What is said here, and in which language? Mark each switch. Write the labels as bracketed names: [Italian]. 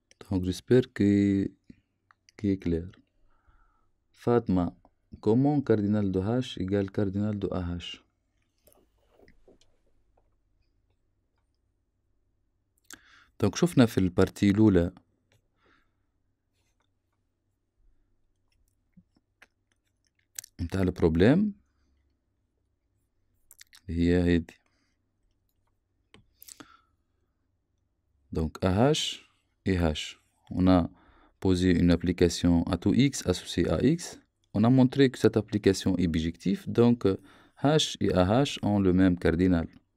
[French] Donc j'espère qu'il est clair. Fatma, comment cardinal de h égale cardinal de ah? [Arabic] Donc شفنا في البارتي الأولى متاع البروبليم هي هذي. [French] Donc AH et H. On a posé une application à tout X associé à X. on a montré que cette application est bijective, donc H et AH ont le même cardinal.